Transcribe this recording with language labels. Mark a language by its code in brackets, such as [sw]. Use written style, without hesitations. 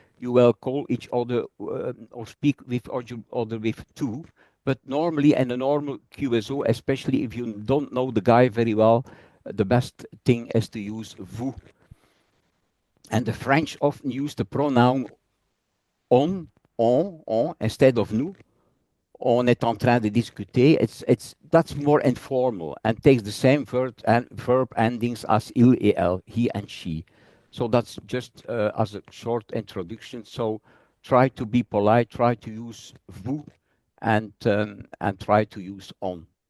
[en] You will call each other or speak with each other with tu. But normally, in a normal QSO, especially if you don't know the guy very well, the best thing is to use vous. And the French often use the pronoun on, instead of nous. [fr] On est en train de discuter. [en] That's more informal and takes the same verb endings as [fr] il et elle, [en] he and she. So that's just as a short introduction. So try to be polite, try to use vous, and try to use on.